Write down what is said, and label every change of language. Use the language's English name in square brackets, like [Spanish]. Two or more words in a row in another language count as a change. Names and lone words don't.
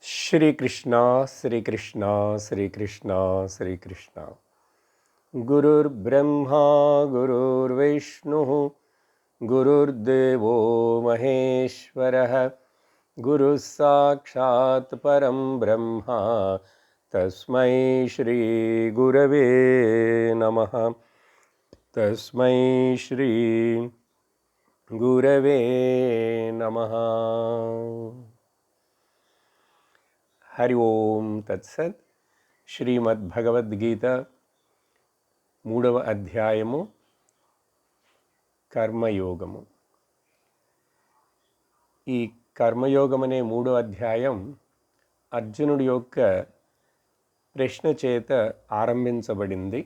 [Sanskrit] श्रीकृष्ण श्रीकृष्ण श्रीकृष्ण श्रीकृष्ण गुरुर्ब्रह्मा गुरुर्विष्णुः गुरुर्देवो महेश्वरः गुरुः साक्षात् परं ब्रह्म तस्मै श्री गुरवे नमः तस्मै श्री गुरवे नमः। हरि ओम तत्सत् [Telugu] శ్రీమద్భగవద్గీత 3వ అధ్యాయము కర్మయోగము. ఈ కర్మయోగం అనే 3వ అధ్యాయం అర్జునుడి యొక్క ప్రశ్న చేత ఆరంభించబడింది.